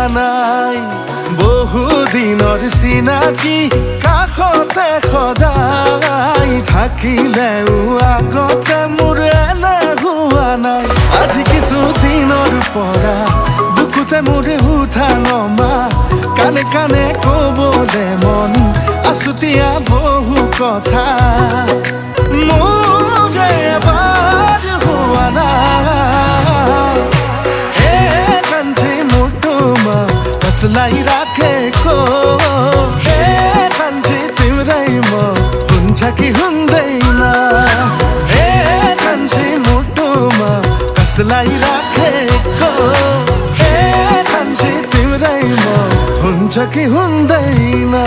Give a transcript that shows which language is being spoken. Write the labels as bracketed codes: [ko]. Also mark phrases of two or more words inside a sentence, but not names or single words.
[as] নাই বহুদিনৰ চিনাকি কাষতে সদায় থাকিলেও আগতে মোৰ এনে হোৱা নাই আজি কিছুদিনৰ পৰা বুকুতে মোৰ উঠা নমা কানে কানে ক'বলে মন আছুতীয়া বহু কথা মোৰে এবাৰ হোৱা নাই এই কান্থি মোৰ তোমাৰ [ne] कसलाई राखेको हे कान्छी तिम्रै म हुन्छ कि हुँदैन हे कान्छी मुटुमा कसलाई राखेको हे कान्छी तिम्रै म हुन्छ कि हुँदैन